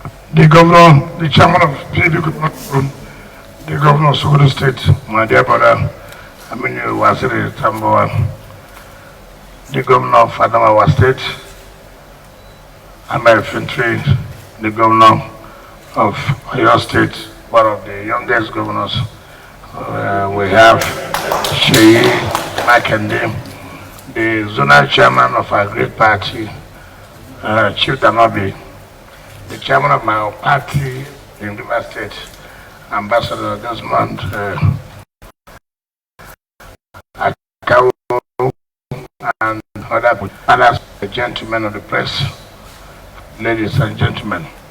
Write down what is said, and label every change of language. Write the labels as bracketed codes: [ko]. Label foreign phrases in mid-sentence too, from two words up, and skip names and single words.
[en] the governor, the chairman of PDP Governors, the governor of Edo State, my dear brother, Aminu Waziri Tamboa, the governor of Adamawa State, Ahmed Fintri, the governor of Edo State, one of the youngest governors. We have Sheyi Makende, the zonal chairman of our great party, Chief Damabi, the chairman of my party in River State, Ambassador Desmond Akawo, and other gentlemen of the press, ladies and gentlemen.